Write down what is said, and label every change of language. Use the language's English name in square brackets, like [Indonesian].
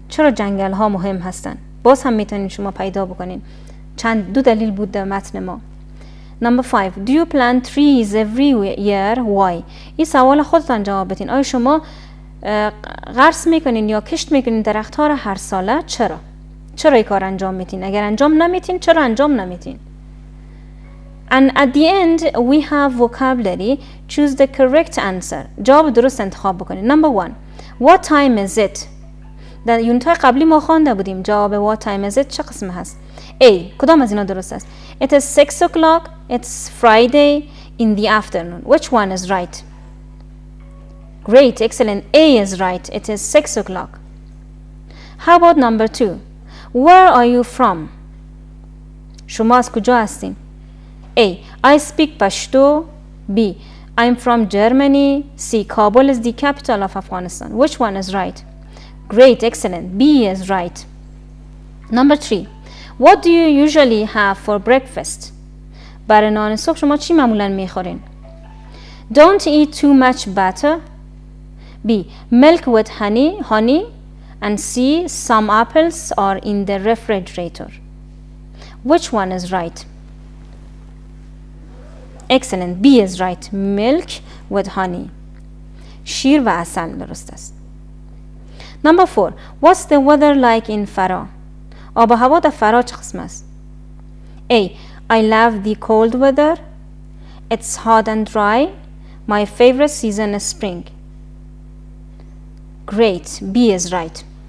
[Persian] چرا جنگل ها مهم هستن؟ باز هم میتونین شما پیدا بکنین. دو دلیل بود در متن ما. [English] Number 5. Do you plant trees every year? Why? [Persian] این سوال خودتان جواب بدین. آیا شما غرس میکنین یا کشت میکنین درخت ها را هر ساله؟ چرا؟ چرا این کار انجام میتین؟ اگر انجام نمیتین چرا انجام نمیتین؟ [English] And at the end we have vocabulary. Choose the correct answer. [Persian] جواب درست انتخاب بکنین. [English] Number 1. What time is it? [Persian] در یونت های قبلی ما خوانده بودیم جواب [English] what time is it [Persian] چه قسم هست؟ A. کدام از اینا درست است؟ [English] It is 6 o'clock. It's Friday in the afternoon. Which one is right? Great, excellent. A is right. It is 6 o'clock. How about number 2? Where are you from? [Persian] شما از کجا هستین؟ [English] A. I speak Pashto. B. I'm from Germany. C. Kabul is the capital of Afghanistan. Which one is right? Great, excellent. B is right. Number 3. What do you usually have for breakfast? [Persian] برای نان صبح شما چی معمولاً میخورین؟ [English] Don't eat too much butter. B. Milk with honey. And C. Some apples are in the refrigerator. Which one is right? Excellent. B is right. Milk with honey. [Persian] شیر و عسل درست است. [English] Number 4. What's the weather like in Farah? [Persian] آب و هوا در فرا چه قسم است؟ A. [English] I love the cold weather. It's hot and dry. My favorite season is spring. Great. B is right.